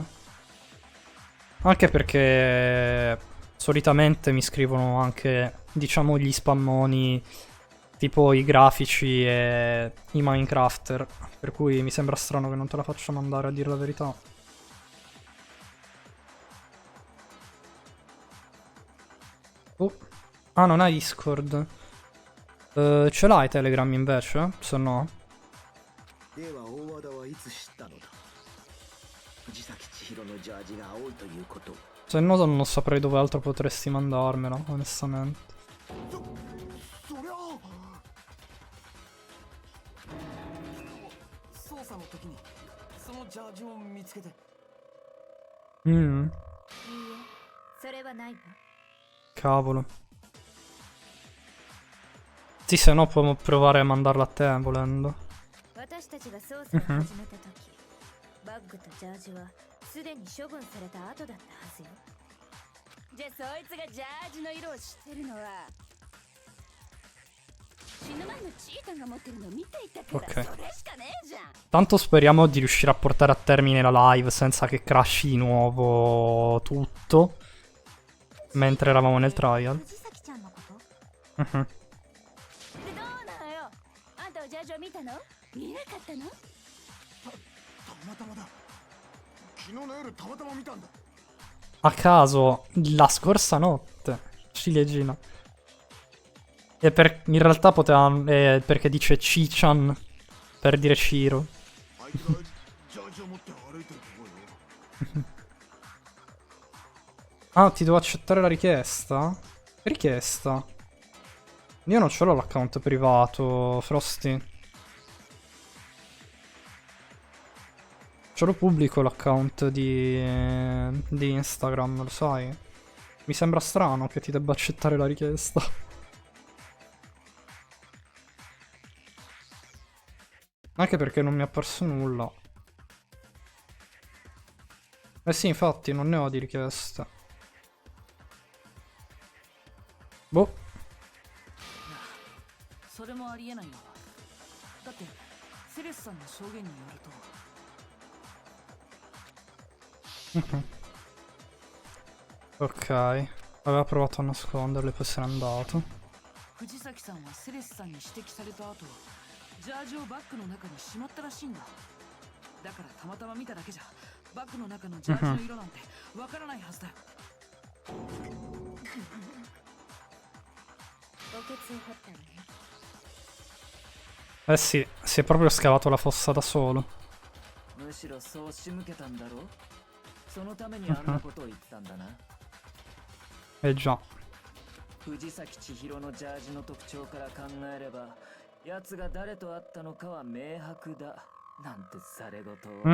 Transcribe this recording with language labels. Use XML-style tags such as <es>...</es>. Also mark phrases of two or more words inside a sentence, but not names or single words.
<it>Anche perché solitamente mi scrivono anche, diciamo, gli spammoni tipo i grafici e i Minecrafter. Per cui mi sembra strano che non te la faccia mandare, a dire la verità. Oh. Ah, non hai Discord. Ce l'hai Telegram invece? Se no.</it> <ja>では大和田はいつ知ったのだ。藤崎千尋のジャージが青いということ。</ja> <it>Se no non saprei dove altro potresti mandarmela, onestamente.</it> <ja>そりゃ捜査の時にそのジャージを見つけて。 Mm, いいえそれはないわ</ja> <it>cavolo. Sì, se no può provare a mandarla a te, volendo.</it> <ja>私たちが捜査を始めた時バッグとジャージはすでに処分された後だったはずよじゃあそいつがジャージの色を知ってるのは死ぬ前のチータンが持ってるの見ていたから、</ja> <it>Ok.</it> <ja>それしかねえじゃん</ja> <it>Tanto speriamo di riuscire a portare a termine la live senza che crashi di nuovo tutto. Mentre eravamo nel trial.</it> <ja>藤崎ちゃんのこと Mhm. でどうなのよあんたはジャージを見たの見なかったのたまたまだ。昨日の夜たまたま見たんだ。</ja> <it>A caso, la scorsa notte. Ciliegina. In realtà poteva... perché dice Cichan per dire Ciro.</it> <ja>あいつがジャージを持って歩いてるところよ。</ja> <it>Ah, ti devo accettare la richiesta? richiesta? Io non ce l'ho l'account privato, Frosty. Ce lo pubblico l'account di Instagram, lo sai? Mi sembra strano che ti debba accettare la richiesta. Anche perché non mi è apparso nulla. Eh sì, infatti, non ne ho di richieste. Boh.</it> <ja>それもありえないよ。だってセレスさんの証言によると</ja> <it>Ok, aveva provato a nasconderle, poi se n'è andato.</it> <ja>藤崎さんはセレスさんに指摘された後ジャージをバッグの中にしまったらしいんだ。だからたまたま見ただけじゃバッグの中のジャージの色なんてわからないはずだよ。墓穴を掘ったのね。</ja> <it>Eh sì, si è proprio scavato la fossa da solo.</it> <ja>むしろそう仕向けたんだろう。そのためにあんなことを言ったんだな。</ja> <it>Eh già.</it> <ja>藤崎千尋のジャージの特徴から考えれば、奴が誰と会ったのかは明白だ。なんてされごとを。</ja>